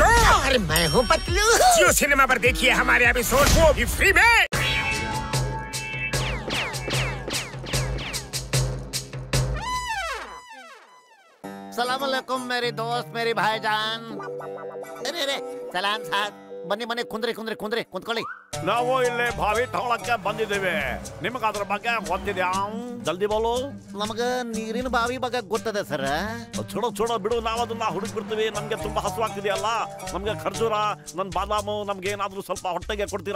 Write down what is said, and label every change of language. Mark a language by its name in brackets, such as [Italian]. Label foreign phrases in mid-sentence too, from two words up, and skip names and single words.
[Hindi] और मैं हूँ पतलू। जियो सिनेमा पर देखिए हमारे एपिसोड, वो भी फ्री में। [Arabic] سلام عليكم [Hindi] मेरे दोस्त, मेरे भाईजान। अरे अरे सलाम साहब, [Kannada] ಬನ್ನಿ ಬನ್ನಿ, ಕುಂದ್ರಿ ಕುಂದ್ರಿ ಕುಂದ್ರಿ ಕುಂತ್ಕೊಳ್ಳಿ. ನಾವು ಇಲ್ಲಿ ಬಾವಿ ತಗೊಳಕ್ಕೆ ಬಂದಿದ್ದೇವೆ. ನಿಮಗೆ ಅದ್ರ ಬಗ್ಗೆ ಗೊತ್ತಿದ್ಯಾ? [Hindi] जल्दी बोलो. [Kannada] ನಮಗ ನೀರಿನ ಬಾವಿ ಬಗ್ಗೆ ಗೊತ್ತದೆ ಸರ್. [Hindi] छोड़ो छोड़ो [Kannada] ಬಿಡು, ನಾವು ಅದನ್ನ ಹುಡುಕ್ ಬಿಡ್ತೀವಿ. ನಮ್ಗೆ ತುಂಬಾ ಹಸುವಾಗ್ತಿದೆಯಲ್ಲ, ನಮ್ಗೆ ಖರ್ಜೂರ, ನನ್ ಬಾದಾಮು, ನಮ್ಗೆ ಏನಾದ್ರೂ ಸ್ವಲ್ಪ ಹೊಟ್ಟೆಗೆ ಕೊಡ್ತೀರಾ?